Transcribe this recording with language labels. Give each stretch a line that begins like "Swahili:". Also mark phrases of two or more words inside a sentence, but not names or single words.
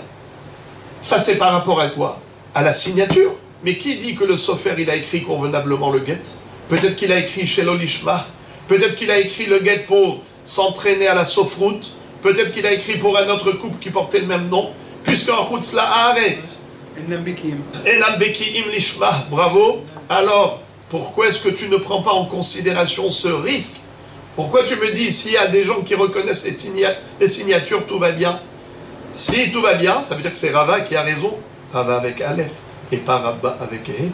French: Ça, c'est par rapport à quoi? À la signature. Mais qui dit que le sofer, il a écrit convenablement le guet? Peut-être qu'il a écrit chez l'olishma. Peut-être qu'il a écrit le guet pour s'entraîner à la sofroute. Peut-être qu'il a écrit pour un autre couple qui portait le même nom.
Hebrew: Puisqu'en חוץ לארץ אינם בקיאים לשמה,
French: bravo. Alors, pourquoi est-ce que tu ne prends pas en considération ce risque? Pourquoi tu me dis, s'il y a des gens qui reconnaissent les signatures, tout va bien? Si tout va bien, ça veut dire que c'est Rava qui a raison. Rava avec Aleph et pas Rabba avec He.